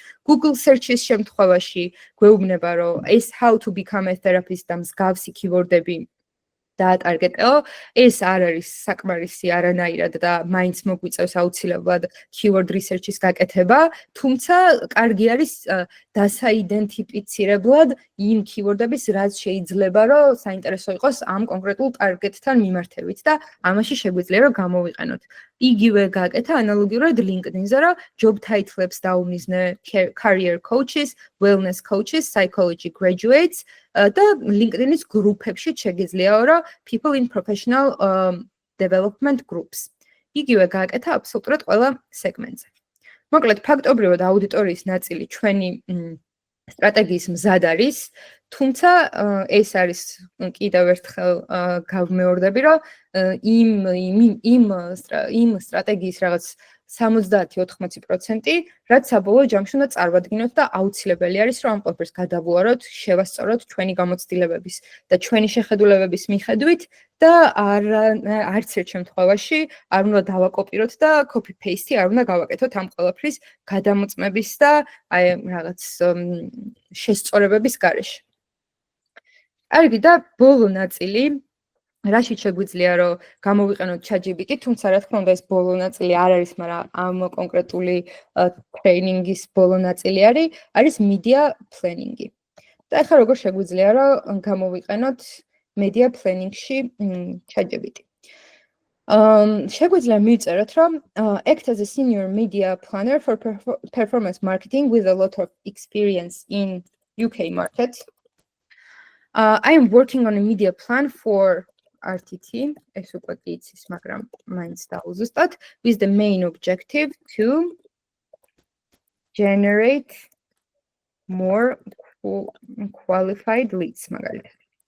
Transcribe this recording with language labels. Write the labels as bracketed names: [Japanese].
[Georgian] Google search-ის შემთხვევაში გვეუბნება, რომ ეს [English] how to become a therapist [Georgian] და მსგავსი keyword-ები დაატარგეტეო, ეს არ არის საკმარისი არანაირად და მაინც მოგვიწევს აუცილებლად keyword research-ის გაკეთება, თუმცა კარგი არის დასაიდენტიფიცირებლად იმ keyword-ების, რაც შეიძლება რომ საინტერესო იყოს ამ კონკრეტულ target-თან მიმართებით და ამაში შეგვიძლია რომ გამოვიყენოთ. იგივე გაკეთა ანალოგიურად LinkedIn-ზე, რომ job title-ებს დაუმიზნე [English] career coaches, wellness coaches, psychology graduates [Georgian] და LinkedIn-ის გრუპებში შეგიძლიაო, რომ [English] people in professional development groups. [Georgian] იგივე გაკეთა აბსოლუტურად ყველა სეგმენტზე. მოკლედ, ფაქტობრივად აუდიტორიის ნაწილი ჩვენი სტრატეგიის მზად არის, თუმცა ეს არის კიდევ ერთხელ გავმეორდები, რომ იმ სტრატეგიის რაღაც 70-80%, რაც საბოლოო ჯამში უნდა წარმოვადგინოთ და აუცილებელი არის, რომ ამ ყველაფერს გადავუაროთ, შევასწოროთ ჩვენი გამოცდილებების და ჩვენი შეხედულებების მიხედვით და არც ერთ შემთხვევაში არ უნდა დავაკოპიროთ და copy-paste არ უნდა გავაკეთოთ ამ ყველაფრის გადამოწმების და აი რაღაც შესწორებების გარეშე. კარგი და ბოლო ნაწილი რაშიც შეგვიძლია რომ გამოვიყენოთ ChatGPT, თუმცა რა თქმა უნდა ეს ბოლო ნაწილი არ არის, მაგრამ ამ კონკრეტული ტრეინინგის ბოლო ნაწილი არის media planning-ი. და ახლა როგორ შეგვიძლია რომ გამოვიყენოთ media planning-ში ChatGPT. შეგვიძლია მივწეროთ რომ [English] act as a senior media planner for performance marketing with a lot of experience in UK market. I am working on a media plan for RTT, [Georgian] ეს უკვე იცის, მაგრამ მაინც დავუზუსტოთ, [English] with the main objective to generate more qualified leads, [Georgian] მაგალითად.